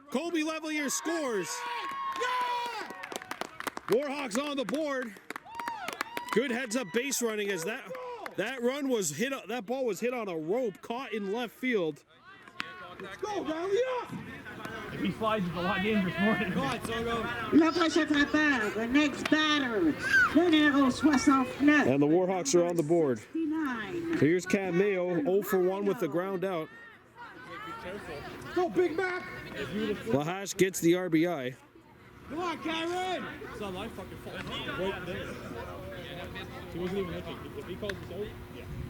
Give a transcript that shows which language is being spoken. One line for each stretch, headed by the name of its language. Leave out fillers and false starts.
English: Kobe Levelier scores. Warhawks on the board. Good heads up base running as that run was hit. That ball was hit on a rope, caught in left field. Let's go, Valleyfield. If he slides, it's a lot dangerous morning.
French: Le prochain frappeur,
English: next batter,
French: le numéro 69,
English: And the Warhawks are on the board. 69. Here's Cam Mayo, 0 for 1 with the ground out. Go, Big Mac. Lahash gets the RBI. Come on, Kyron. It's not my fucking fault. Right there. He wasn't even looking. If he calls us out, yeah.